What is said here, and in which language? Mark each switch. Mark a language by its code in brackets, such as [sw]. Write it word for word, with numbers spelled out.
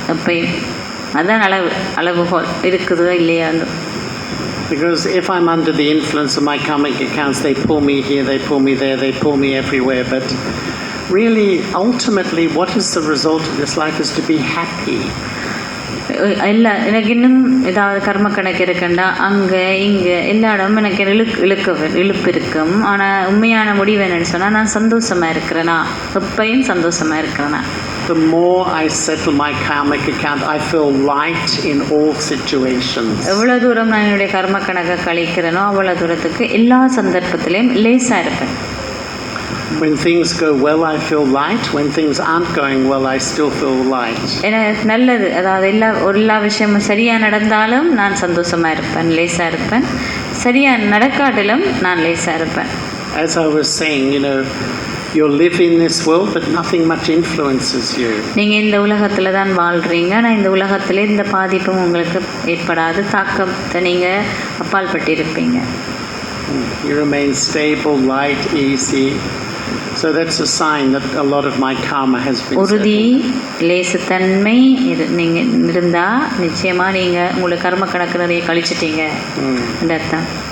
[ta] அப்போ அதான் அளவு அளவுகோல் இருக்குதோ இல்லையா? [en] Because if I'm under the influence of my karmic accounts, they pull me here, they pull me there, they pull me everywhere. But really, ultimately, what is the result of this life is to be happy. [ta] இல்லை எனக்கு இன்னும் ஏதாவது கர்ம கணக்கு இருக்கண்டா அங்கே இங்கே எல்லா இடமும் எனக்கு இழுக்கு இழுக்க இழுப்பு இருக்கும். ஆனால் உண்மையான முடிவு என்னன்னு சொன்னால் நான் சந்தோஷமாக இருக்கிறேனா? எப்பையும் சந்தோஷமாக இருக்கிறேனா? [en] The more I settle my karmic account, I feel light in all situations. [ta] எவ்வளோ தூரம் நான் என்னுடைய கர்ம கணக்கை கழிக்கிறேனோ அவ்வளோ தூரத்துக்கு எல்லா சந்தர்ப்பத்திலையும் லேசாக இருப்பேன். [en] When things go well, I feel light. When things aren't going well, I still feel light. [ta] ஏன்னா நல்லது, அதாவது எல்லா எல்லா விஷயமும் சரியாக நடந்தாலும் நான் சந்தோஷமாக இருப்பேன், லேசாக இருப்பேன். சரியாக நடக்காட்டிலும் நான் லேசாக இருப்பேன். [en] As I was saying, you know, you live in this world, but nothing much influences you. [ta] நீங்கள் இந்த உலகத்தில் தான் வாழ்கிறீங்க, ஆனால் இந்த உலகத்திலே இந்த பாதிப்பும் உங்களுக்கு ஏற்படாது, தாக்கத்தை நீங்கள் அப்பால் பட்டிருப்பீங்க. [en] You remain stable, light, easy. So that's a sign that a lot of my karma has been [ta] உறுதி, [en] settled. [ta] லேசுத்தன்மை இரு நீங்கள் இருந்தால் நிச்சயமாக நீங்கள் உங்களுக்கு கர்ம கணக்கு நிறைய கழிச்சிட்டீங்க அந்த அர்த்தம்.